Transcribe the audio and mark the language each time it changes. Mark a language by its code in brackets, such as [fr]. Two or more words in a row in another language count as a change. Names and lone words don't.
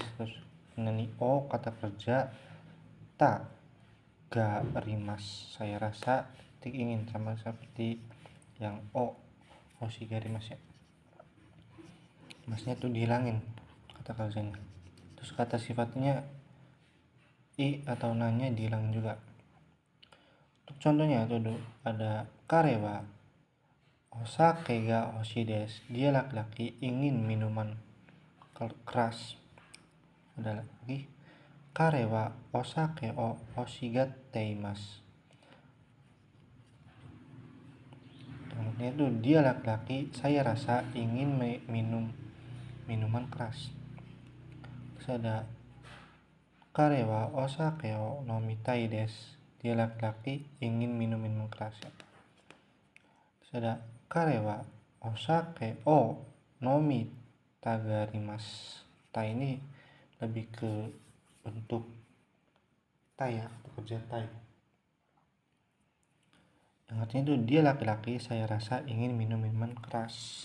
[id] Terus [ja] 何を [id] kata kerja [ja] たがります, [id] saya rasa titik ingin, sama seperti yang [ja] を欲しがります [id] ya, masnya tuh dihilangin kata kerjanya. Terus kata sifatnya i atau nanya dihilangin juga. Untuk contohnya itu ada [ja] 彼はお酒が欲しいです, [id] dia laki-laki ingin minuman keras. Ada lagi [ja] 彼はお酒を欲しがっています, [id] artinya itu dia laki-laki, saya rasa ingin minum minuman keras. Terus ada [ja] 彼はお酒を飲みたいです, [id] dia laki-laki ingin minum minuman keras ya. Terus ada [ja] 彼はお酒を飲みたがります. [id] Ta ini lebih ke bentuk tai ya, kerja tai, yang artinya itu dia laki-laki, saya rasa ingin minum minuman keras.